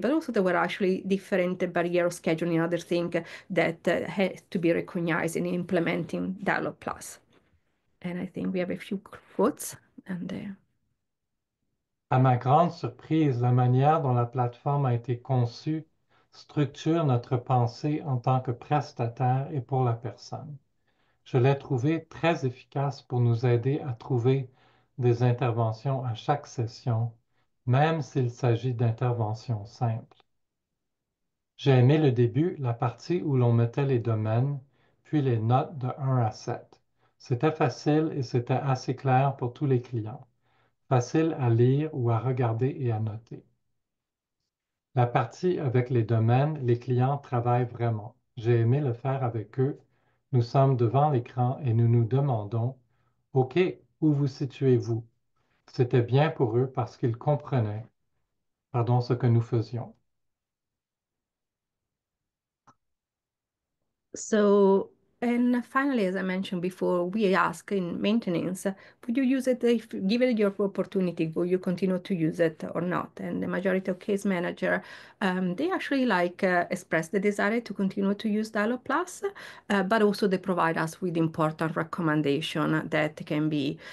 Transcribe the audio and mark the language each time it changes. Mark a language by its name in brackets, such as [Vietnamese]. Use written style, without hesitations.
[English] But also there were actually different barrier scheduling, other things that had to be recognized in implementing Dialog Plus. And I think we have a few quotes. [French] À ma grande surprise, la manière dont la plateforme a été conçue structure notre pensée en tant que prestataire et pour la personne. Je l'ai trouvée très efficace pour nous aider à trouver des interventions à chaque session, même s'il s'agit d'interventions simples. J'ai aimé le début, la partie où l'on mettait les domaines, puis les notes de 1 à 7. C'était facile et c'était assez clair pour tous les clients. Facile à lire ou à regarder et à noter. La partie avec les domaines, les clients travaillent vraiment. J'ai aimé le faire avec eux. Nous sommes devant l'écran et nous nous demandons, OK, où vous situez-vous? C'était bien pour eux parce qu'ils comprenaient, ce que nous faisions. [English] So, and finally, as I mentioned before, we ask in maintenance, would you use it if given your opportunity, will you continue to use it or not? And the majority of case manager, they actually express the desire to continue to use Dialog Plus, but also they provide us with important recommendation that can be.